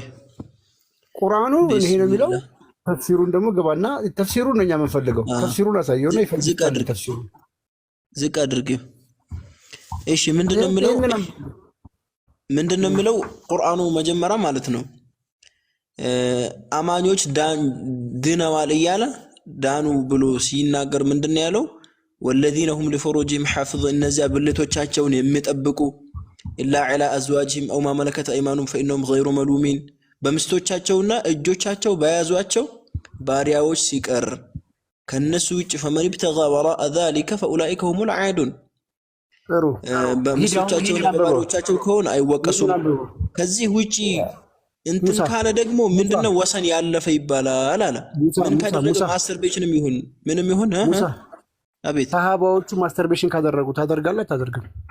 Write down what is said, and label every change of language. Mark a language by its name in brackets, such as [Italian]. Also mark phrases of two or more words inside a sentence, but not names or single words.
[Amharic] ቁርአኑ ይሄ ነው የሚለው ተፍሲሩን ደግሞ ገባና ተፍሲሩን ነው የምንፈልገው ተፍሲሩን አሳየውና ይፈልጋል ተፍሲሩን ዝቅ አድርጊው እሺ ምንድነው የሚለው ቁርአኑ መጀመሪያ ማለት ነው አማኞች ድነዋል እያለ ዳኑ ብሎ ሲናገር ምንድነው ያለው [Arabic] والذين هم لفروجهم حافظ [Amharic] እነዚያ ብልቶቻቸውን የሚጠብቁ [Arabic] إلا على أزواجهم أو ما ملكت أيمانهم فإنهم غير ملومين [Amharic] በምስቶቻቸውና እጆቻቸው በያዟቸው ባሪያዎች ሲቀር ከነሱ ውጭ [Arabic] فمن ابتغى وراء ذلك فأولئك هم العادون [Amharic] በምስቶቻቸውና በባሪያዎቻቸው ከሆነ አይወቀሱም ከዚህ ውጪ እንትን ካለ ደግሞ ምንድነው ወሰን ያለፈ ይባላል አለ ምን ካደረገ ማስተርቤሽንም ይሁን ምንም ይሁን አቤት ሰሃባዎቹ ማስተርቤሽን ካደረጉ ታደርጋለህ ታደርግም